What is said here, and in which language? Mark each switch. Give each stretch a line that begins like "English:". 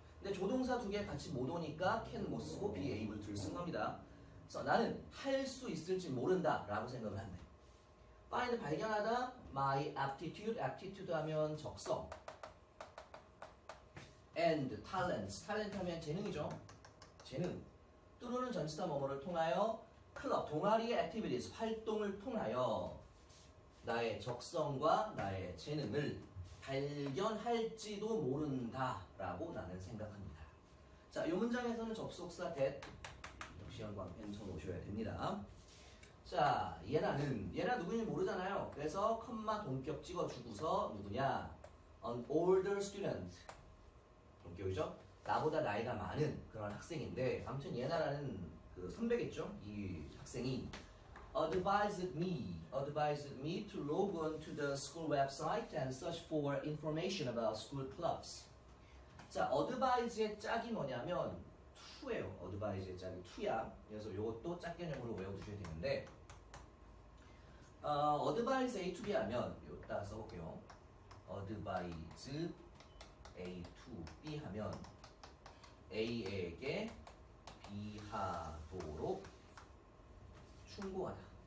Korean: 근데 조동사 두 개 같이 못 오니까 can 못 쓰고 be able to를 쓴 겁니다. 그래서 나는 할 수 있을지 모른다 라고 생각을 한대. find 발견하다. my aptitude, aptitude 하면 적성. and talents, talent 하면 재능이죠. 재능. 또는 전치사 뭐뭐를 통하여 클럽, 동아리의 activities, 활동을 통하여 나의 적성과 나의 재능을 발견할지도 모른다라고 나는 생각합니다. 자, 이 문장에서는 접속사 that 역시 형광펜 쳐놓으셔야 됩니다. 자, 얘나 누구인지 모르잖아요. 그래서 컴마 동격 찍어주고서 누구냐?
English: An older student.
Korean: 동격이죠? 나보다 나이가 많은 그런 학생인데, 아무튼 얘나라는 그 선배겠죠? 이 학생이
English: advised me to log on to the school website and search for information about school clubs.
Korean: 자, advise의 짝이 뭐냐면 to예요. advise의 짝이 to야. 그래서 이것도 짝 개념으로 외워두셔야 되는데, advise A to B 하면 이따 써볼게요. advise A to B 하면 A에게 B하도록 충고하다.